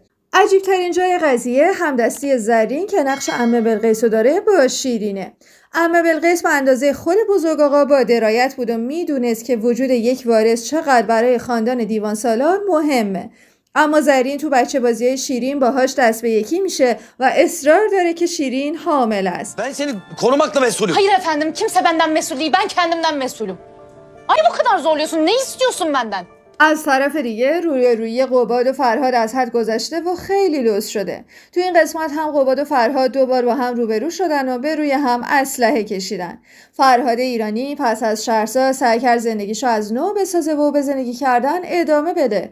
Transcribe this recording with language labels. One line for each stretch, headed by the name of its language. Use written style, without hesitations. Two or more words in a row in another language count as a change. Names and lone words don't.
Persian: عجیب ترین جای قضیه همدستی زرین که نقش عمه بلقیس رو داره با شیرینه. عمه بلقیس به اندازه خود بزرگ آقا با درایت بود و میدونست که وجود یک وارث چقدر برای خاندان دیوان سالار مهمه. اما زرین تو بچه بازیای شیرین باهاش دست به یکی میشه و اصرار داره که شیرین حامل است.
Turkish: Ben seni korumakla mesulüm. Hayır efendim, kimse benden mesul değil. Ben kendimden mesulüm. Ay bu kadar zorluyorsun. Ne istiyorsun benden?
Persian: از طرف دیگه روی قباد و فرهاد از حد گذشته و خیلی لوس شده. تو این قسمت هم قباد و فرهاد دوبار با هم روبرو شدن و به روی هم اسلحه کشیدن. فرهاد ایرانی پس از شهرزاد سعی کرد زندگیشو از نو بسازه و به زندگی کردن ادامه بده.